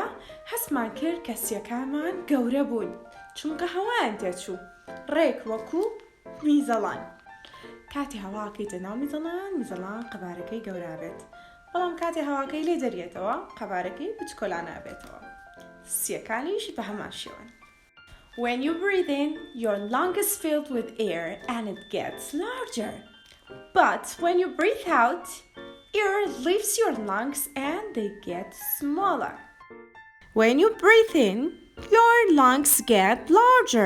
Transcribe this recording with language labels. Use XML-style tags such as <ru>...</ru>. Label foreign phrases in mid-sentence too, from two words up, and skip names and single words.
<ckb>هەستمان کرد کە سیەکانمان گەورە بوون چونکە هەوایان تێچوو ڕێک وەکو میزەڵان. کاتی هەواکەیتە ناو میزەڵان قەبارەکەی گەورە بێت. بەڵام کاتی هەواکەی لێ دەریێتەوە قەبارەکەی بچکۆلانە بێتەوە. سیەکانیش بە هەمان شێوەن.</ckb> <en>When you breathe in, your lung is filled with air and it gets larger. But when you breathe out, air leaves your lungs and they get smaller. When you breathe in, your lungs get larger.</en>